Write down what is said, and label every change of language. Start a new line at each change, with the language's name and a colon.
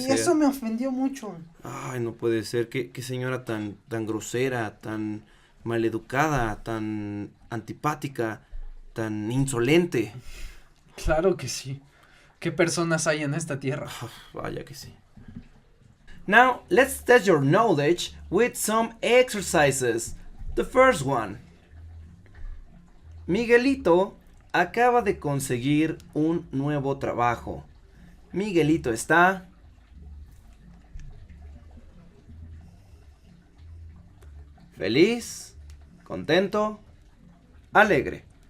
Spanish: ser. Eso me ofendió mucho. Ay, no puede ser. ¿Qué señora tan grosera, tan maleducada, tan antipática, tan insolente? Claro que sí. ¿Qué personas hay en esta tierra? Vaya que sí.
English: Now, let's test your knowledge with some exercises. The first one.
Spanish: Miguelito acaba de conseguir un nuevo trabajo. Miguelito está feliz, contento, alegre.